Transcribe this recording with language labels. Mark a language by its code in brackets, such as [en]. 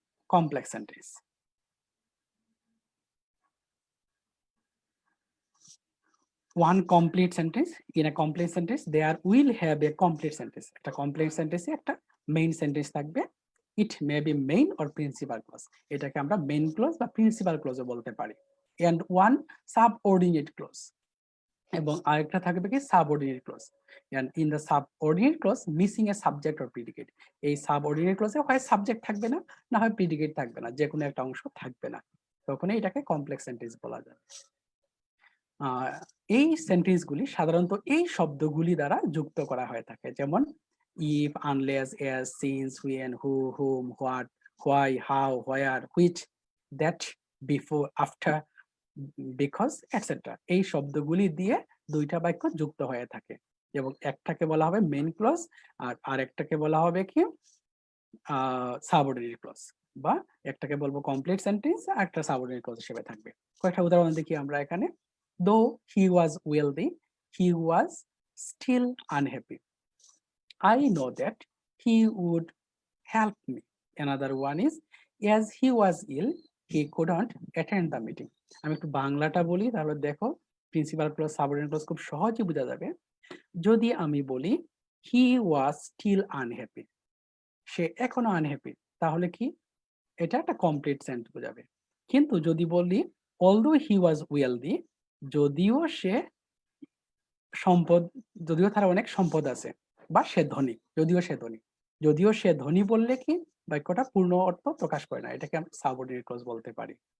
[en] Complex sentence. One complete sentence. In a complete sentence, there will have a complete sentence. [bn] একটা complete sentence একটা main sentence থাকবে. [en] It may be main or principal clause. [bn] এটাকে আমরা main clause বা principal clause বলতে পারি. [en] And one subordinate clause. [bn] এবং আরেকটা থাকবে কি [en] subordinate clause. And in the subordinate clause, missing a subject or predicate. [bn] এই subordinate clause এ হয় subject থাকবে না, না হয় predicate থাকবে না, যে কোনো একটা অংশ থাকবে না, তখনই এটাকে complex sentence বলা যায়। এই সেন্টেন্সগুলি সাধারণত এই শব্দগুলি দ্বারা যুক্ত করা হয়ে থাকে, যেমন if, unless, as, since, when, who, whom, what, why, how, where, which, that, before, after, because, etc. এই শব্দগুলি দিয়ে দুইটা বাক্য যুক্ত হয়ে থাকে, এবং একটাকে বলা হবে মেইন ক্লজ আর আরেকটাকে বলা হবে কি সাবঅর্ডিনেট ক্লজ, বা একটাকে বলবো কমপ্লিট সেন্টেন্স আর একটা সাবঅর্ডিনেট ক্লজ হিসেবে থাকবে। কয়েকটা উদাহরণ দেখি আমরা এখানে। [en] Though he was wealthy, he was still unhappy. I know that he would help me. Another one is, as he was ill, he couldn't attend the meeting. [bn] আমি একটু বাংলাটা বলি, তাহলে দেখো প্রিন্সিপাল ক্লজ, সাবঅর্ডিনেট ক্লজ খুব সহজে বোঝা যাবে। যদি আমি বলি [en] he was still unhappy, [bn] সে এখনো আনহ্যাপি, তাহলে কি এটা একটা কমপ্লিট সেন্টেন্স বোঝাবে। কিন্তু যদি বলি [en] although he was wealthy, [bn] যদিও সে সম্পদ, যদিও তার অনেক সম্পদ আছে, বা সে ধনী, যদিও সে ধনী বললে কি বাক্যটা পূর্ণ অর্থ প্রকাশ করে না, এটাকে আমরা সাবঅর্ডিনেট ক্লজ বলতে পারি।